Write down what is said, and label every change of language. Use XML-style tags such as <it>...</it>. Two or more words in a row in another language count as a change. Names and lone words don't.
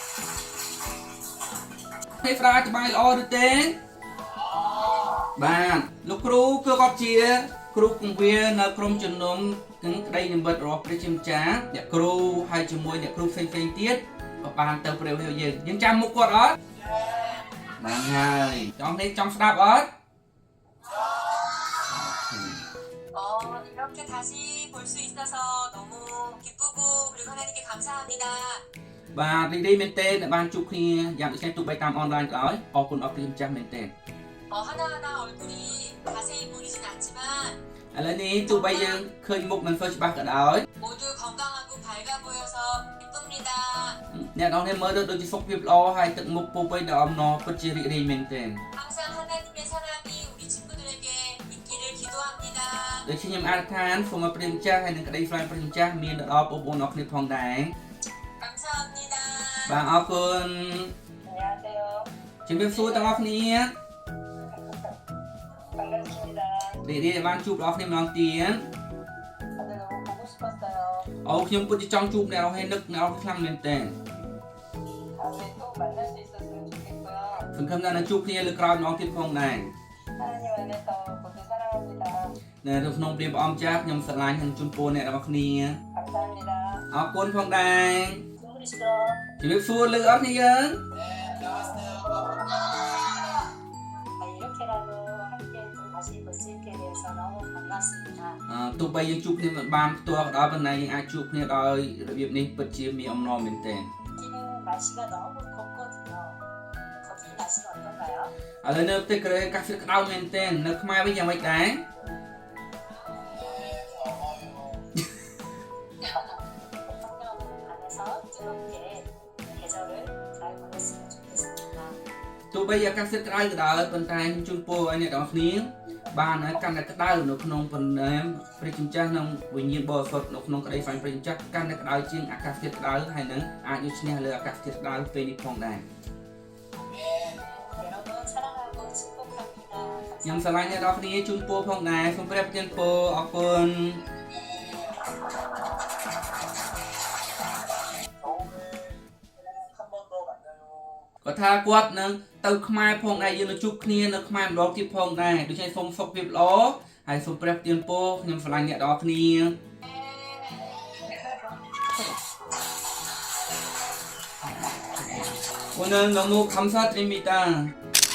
<km>នេះស្រាច្បាស់ល្អឬទេបាទលោកគ្រូគឺគាត់ជាគ្រូគង្វាលនៅក្រុមជំនុំនឹងក្តីនិមិត្តរបស់ព្រះជាម្ចាស់អ្នកគ្រូហើយជាមួយអ្នកគ្រូផ្សេងៗទៀតក៏បានទៅព្រះរាជយើងចាំមុខគាត់អត់បានហើយចង់ស្ដាប់អត់</km> <ko>이렇게 다시 볼 수 있어서 너무 기쁘고 그리고 하나님께 감사합니다.</ko> <km>បាទរីករាយមែនទែនបានជួបគ្នាយ៉ាងដូចនេះទោះបីតាមអនឡាញក៏ដោយអរគុណអរព្រះម្ចាស់មែនទែន</km> <ko>하나하나 얼굴이 자세히 보이진 않지만</ko> <km>ឥឡូវនេះទោះបីយើងឃើញមុខមិនសូវច្បាស់ក៏ដោយ</km> <ko>모두 건강하고 밝아 보여서 기쁩니다.</ko> <km>អ្នកនរនេះមើលទៅដូចជាសុខភាពល្អហើយទឹកមុខពោពេញដោយអំណរពិតជារីករាយមែនទែន</km> <ko>항상 하나님의 사랑이 우리 친구들에게 있기를 기도합니다.</ko> <km>ដូចជាខ្ញុំអធិដ្ឋានសូមឲ្យព្រះម្ចាស់ហើយនឹងក្តីស្រឡាញ់ព្រះម្ចាស់មានទៅដល់បងប្អូនអរគ្នាផងដែរ</km> <ko>감사합니다.</ko> <km>បាទអរគុណ</km> <ko>안녕하세요.</ko> <km>ជំរាបសួរទាំងអស់គ្នា</km> <ko>반갑습니다.</ko> <km>រីករាយដែលបានជួបបងប្អូនគ្នាម្ដងទៀត</km> <ko>다들 너무 보고 싶었어요.</ko> <km>អូខ្ញុំពិតជាចង់ជួបអ្នកនរហើយនឹកអ្នកនរខ្លាំងមែនទែន</km> <ko>다음에 또 만날 수 있었으면 좋겠고요.</ko> <km>សង្ឃឹមថានឹងជួបគ្នាលើក្រោយម្ដងទៀតផងដែរ</km> <ko>하나님 안에서 모두 사랑합니다.</ko> <km>នៅក្នុងព្រះអង្គម្ចាស់ខ្ញុំស្រឡាញ់និងជូនពរអ្នកទាំងអស់គ្នា</km> <ko>감사합니다.</ko> <km>អរគុណផងដែរ</km> <ko>싱글리시죠?</ko> <km>ជំរាបសួរលើអស់គ្នាយើង</km> <ko>이렇게라도 함께 좀 다시 볼 수 있게 돼서 너무 반갑습니다.</ko> <km>ទោះបីយើងជួបគ្នាមិនបានផ្ទាល់ក៏ដោយប៉ុន្តែយើងអាចជួបគ្នាដោយរបៀបនេះពិតជាមានអំណរមែនទែន</km> <ko>여기는 날씨가 너무 덥거든요. 거기 날씨는 어떤가요?</ko> <km>ឥឡូវនៅប្រទេសកូរ៉េអាកាសធាតុក្តៅមែនទែននៅខ្មែរវិញយ៉ាងម៉េចដែរ</km> <ko>성령 안에서 뜨겁게 계절을 잘 보냈으면 좋겠습니다.</ko> <km>ទោះបីអាកាសធាតុក្តៅក៏ដោយប៉ុន្តែខ្ញុំជូនពរឲ្យអ្នកទាំងអស់គ្នាបានកាន់តែក្តៅនៅក្នុងប៉ុណ្ណេះព្រះជាម្ចាស់និងវិញ្ញាណបរិសុទ្ធនៅក្នុងក្តីស្រឡាញ់ព្រះជាម្ចាស់កាន់តែក្តៅជាងអាកាសធាតុក្តៅហើយនឹងអាចយកឈ្នះលើអាកាសធាតុក្តៅពេលនេះផងដែរ</km> <ko>여러분 사랑하고 축복합니다.</ko> <km>ខ្ញុំស្រឡាញ់អ្នកទាំងអស់គ្នាជូនពរផងដែរសូមព្រះប្រទានពរអរគុណ</km> <ko>한 번 더 만나요.</ko> <km>គាត់ថាគាត់នឹងទៅខ្មែរផងដែរយើងនឹងជួបគ្នានៅខ្មែរម្ដងទៀតផងដែរដូច្នេះសូមសុខភាពល្អហើយសូមព្រះប្រទានពរខ្ញុំស្រឡាញ់អ្នកទាំងអស់គ្នា</km> <ko>오늘 너무 감사드립니다.</ko>